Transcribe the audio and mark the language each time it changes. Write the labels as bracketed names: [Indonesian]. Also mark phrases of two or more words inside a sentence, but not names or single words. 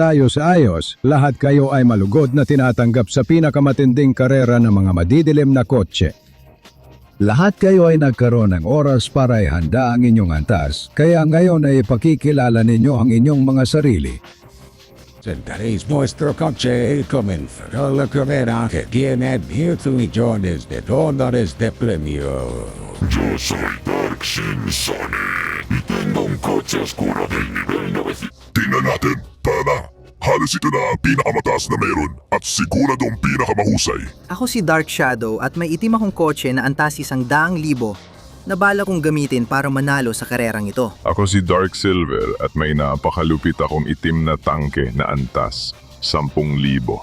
[Filipino] Lahat kayo ay malugod na tinatanggap sa pinakamatinding karera ng mga madidilim na kotse. Lahat kayo ay nagkaroon ng oras para ihanda ang inyong antas, kaya ngayon ay ipakikilala ninyo ang inyong mga sarili. [Spanish] Today's nuestro coche comenzará la carrera que tiene millones de dólares de premio. Yo soy Dark Shin Sonic y tengo un coche oscuro del nivel 900. [Filipino] Tingnan natin, tara na. Halos ito na ang pinakamataas na meron at siguradong pinakamahusay. Ako si Dark Shadow at may itim akong kotse na antas 100,000 na bala kong gamitin para manalo sa karerang ito. Ako si Dark Silver at may napakalupit akong itim na tangke na antas, 10,000.